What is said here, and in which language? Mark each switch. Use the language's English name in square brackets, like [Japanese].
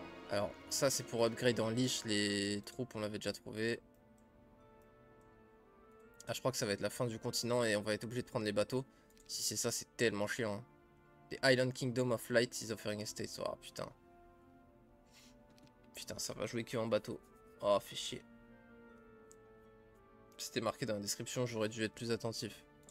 [French] Alors, ça c'est pour upgrade en leash. Les troupes, on l'avait déjà trouvé. Ah, je crois que ça va être la fin du continent et on va être obligé de prendre les bateaux. Si c'est ça, c'est tellement chiant. Hein. [English] The Island Kingdom of Light is offering a state. [French] Oh putain. Putain, ça va jouer que en bateau. Oh, fait chier. C'était marqué dans la description, j'aurais dû être plus attentif.